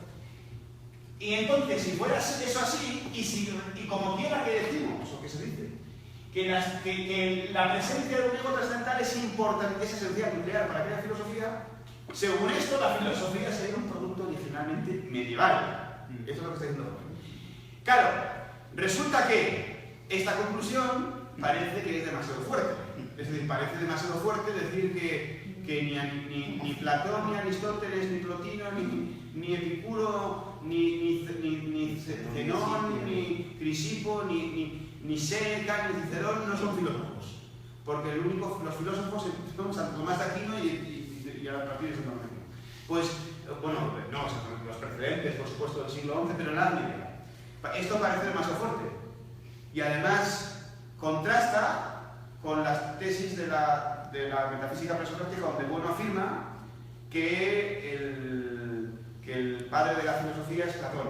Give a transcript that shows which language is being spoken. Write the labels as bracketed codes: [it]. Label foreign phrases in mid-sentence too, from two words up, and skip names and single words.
[es] Y entonces, si fuera eso así, y como quiera que decimos, o que se dice, que la presencia de un ego trascendental es importante, es esencial, nuclear para aquella filosofía, según esto, la filosofía sería un producto originalmente medieval. Eso es lo que está diciendo. Claro, resulta que esta conclusión parece que es demasiado fuerte. Es decir, parece demasiado fuerte decir que ni Platón, ni Aristóteles, ni Plotino, ni Epicuro, ni Zenón, ni Crisipo, ni Séneca, ni Cicerón no son filósofos. Porque los filósofos son Santo Tomás de Aquino y a partir de ese momento. Pues, bueno, no, los precedentes, por supuesto, del siglo XI, pero en la Edad Media. Esto parece demasiado fuerte. Y además contrasta con las tesis de la metafísica presocrática, donde Bueno afirma que el padre de la filosofía es Platón.